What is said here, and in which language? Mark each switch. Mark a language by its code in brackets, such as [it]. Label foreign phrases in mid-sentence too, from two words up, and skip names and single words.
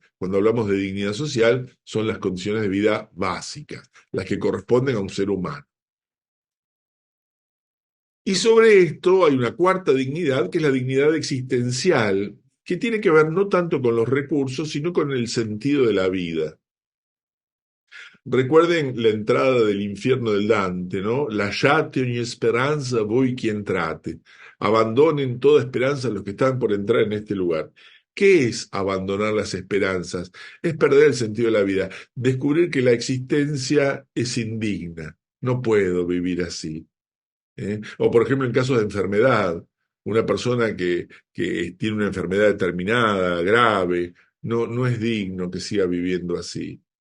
[es] Cuando hablamos de dignidad social, son las condiciones de vida básicas, las que corresponden a un ser humano. Y sobre esto hay una cuarta dignidad, que es la dignidad existencial, que tiene que ver no tanto con los recursos, sino con el sentido de la vida. Recuerden la entrada del infierno del Dante, ¿no? [it] Lasciate ogni speranza voi chi entrate. [es] Abandonen toda esperanza los que están por entrar en este lugar. ¿Qué es abandonar las esperanzas? Es perder el sentido de la vida, descubrir que la existencia es indigna. No puedo vivir así. O por ejemplo en casos de enfermedad, una persona que tiene una enfermedad determinada, grave, no es digno que siga viviendo así.